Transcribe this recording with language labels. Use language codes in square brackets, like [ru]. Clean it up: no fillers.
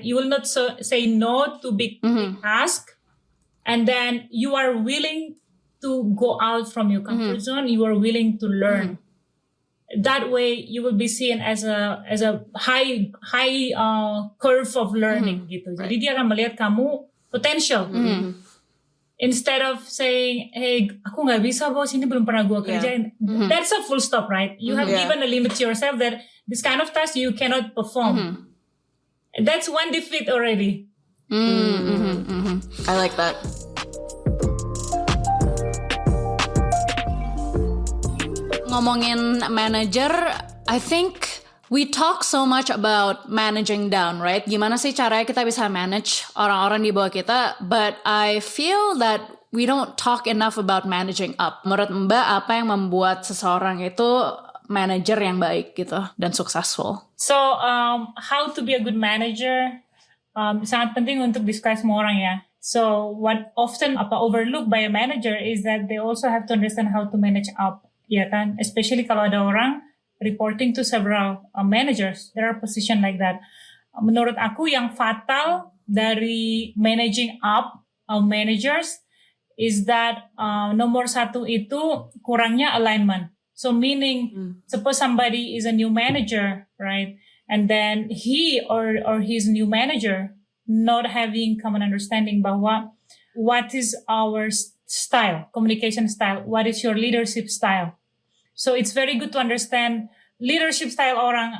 [en] You will not say no to big task. And then you are willing to go out from your comfort zone. You are willing to learn. That way you will be seen as a high curve of learning gitu. [id] Jadi dia akan melihat kamu potential. [en] Instead of saying, hey, [id] aku nggak bisa bos, ini belum pernah gue kerjain. [en] That's a full stop, right? You have given a limit to yourself that this kind of task you cannot perform. That's one defeat already. I like that. [id] Ngomongin [en] manager, I think we talk so much about managing down, right? [id] Gimana sih caranya kita bisa manage orang-orang di bawah kita? [en] But I feel that we don't talk enough about managing up. [id] Menurut Mbak, apa yang membuat seseorang itu manager yang baik gitu dan successful? [en] So, how to be a good manager? [id] Sangat penting untuk disukai semua orang ya. [en] So, what often overlooked by a manager is that they also have to understand how to manage up, [id] ya kan? [en] Especially [id] kalau ada orang [en] reporting to several managers. There are positions like that. [id] Menurut aku yang fatal dari managing up managers [en] is that [id] nomor satu itu kurangnya alignment. [en] So meaning, suppose somebody is a new manager, right? And then he or his new manager not having common understanding [id] bahwa [en] what is our style, communication style, what is your leadership style. So it's very good to understand leadership style orang.